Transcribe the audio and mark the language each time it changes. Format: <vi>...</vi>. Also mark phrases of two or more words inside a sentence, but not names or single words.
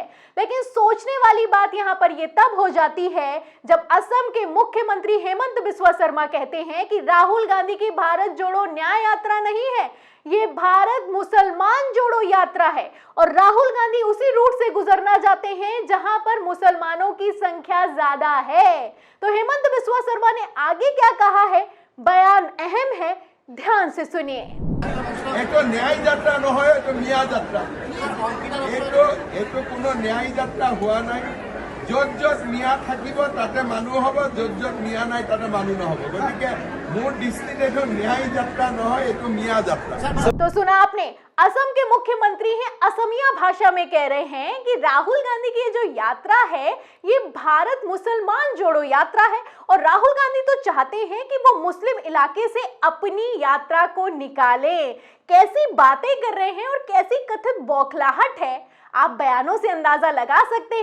<hi>लेकिन सोचने वाली बात यहां पर यह तब हो जाती है जब असम के मुख्यमंत्री हेमंत बिस्वा शर्मा कहते हैं कि राहुल गांधी की भारत जोड़ो न्याय यात्रा नहीं है, ये भारत मुसलमान जोड़ो यात्रा है और राहुल गांधी उसी रूट से गुजरना चाहते हैं जहां पर मुसलमानों की संख्या ज्यादा है। तो हेमंत बिस्वा शर्मा ने आगे क्या कहा है, बयान अहम है, ध्यान से सुनिए। एक न्याय यात्रा নহয়, एक मिया यात्रा, एक कोनो न्याय यात्रा हुआ नहीं।</hi> <as>যত যত মিয়া থাকিব তাতে মানুহ হ'ব, যত যত মিয়া নাই তাতে মানুহ নহ'ব। গতিকে মোৰ দৃষ্টিত এইটো ন্যায় যাত্ৰা নহয়, এইটো মিয়া যাত্ৰা।</as> <hi>तो सुना आपने, असम के मुख्यमंत्री हैं, असमिया भाषा में कह रहे हैं कि राहुल गांधी की जो यात्रा है ये भारत मुसलमान जोड़ो यात्रा है और राहुल गांधी तो चाहते हैं कि वो मुस्लिम इलाके से अपनी यात्रा को निकाले। कैसी बातें कर रहे हैं और कैसी कथित बौखलाहट है, आप बयानों से अंदाजा लगा सकते हैं।</hi>